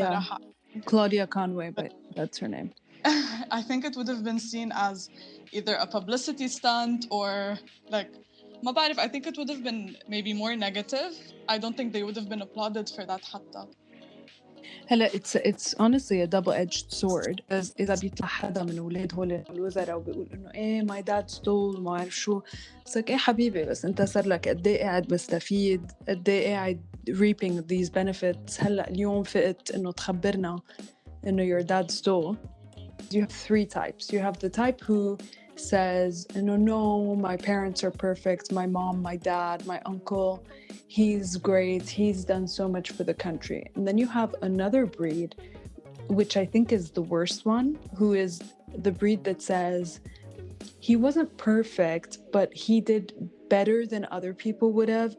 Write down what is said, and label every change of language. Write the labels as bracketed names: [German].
[English] Yeah, Claudia Conway, but that's her name. I think it would have been seen as either a publicity stunt or like, [Arabic] ما بعرف, [English] I think it would have been maybe more negative. I don't think they would have been applauded for that [Arabic] حتى. هلا [English] it's honestly a double-edged sword. [Arabic] إذا بيطلع حدا من أولاد هول الوزراء وبيقول إنه إيه [English] my dad stole [Arabic] ما أعرف شو، بس إيه حبيبي، بس أنت صار لك قد إيه قاعد مستفيد، قد إيه قاعد [English] reaping these benefits. [Arabic] هلا اليوم فقت إنه تخبرنا إنه [English] your dad stole. You have 3 types. You have the type who says, no, my parents are perfect. My mom, my dad, my uncle, he's great. He's done so much for the country. And then you have another breed, which I think is the worst one, who is the breed that says, he wasn't perfect, but he did better than other people would have.